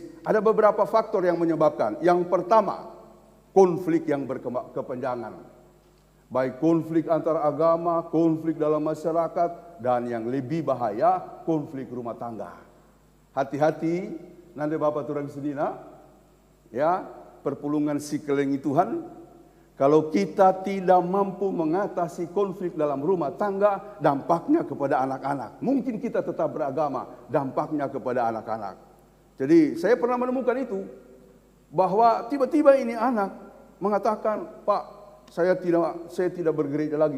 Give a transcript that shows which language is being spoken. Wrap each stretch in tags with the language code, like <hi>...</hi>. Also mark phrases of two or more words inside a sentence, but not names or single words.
<id>Ada beberapa faktor yang menyebabkan. Yang pertama, konflik yang berkepanjangan. Baik konflik antar agama, konflik dalam masyarakat, dan yang lebih bahaya, konflik rumah tangga. Hati-hati, nanti</id> <btx>Bapak turang sedina, ya, perpulungan si kelengi Tuhan.</btx> <id>Kalau kita tidak mampu mengatasi konflik dalam rumah tangga, dampaknya kepada anak-anak. Mungkin kita tetap beragama, dampaknya kepada anak-anak. Jadi saya pernah menemukan itu, bahwa tiba-tiba ini anak mengatakan, Pak, saya tidak bergereja lagi.</id>